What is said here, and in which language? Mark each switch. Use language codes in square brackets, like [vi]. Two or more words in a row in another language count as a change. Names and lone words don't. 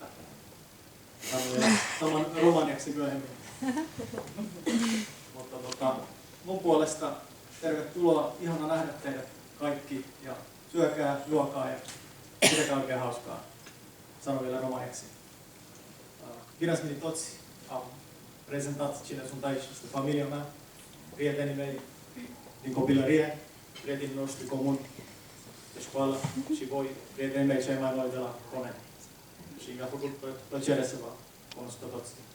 [fi] Saman romaniaksi myöhemmin. Mutta mun puolesta tervetuloa, ihana nähdä teidät kaikki ja syökää, juokaa ja pitäkää oikein hauskaa. Sanon vielä romaniaksi. [ro] Bine ați venit toți, am prezentat cine sunt aici, este familia mea, prietenii mei din copilărie, prietenii noștri comuni de școală și voi, prietenii mei cei mai noi de la Cone. Și mi-a făcut plăcere să vă cunosc pe toți.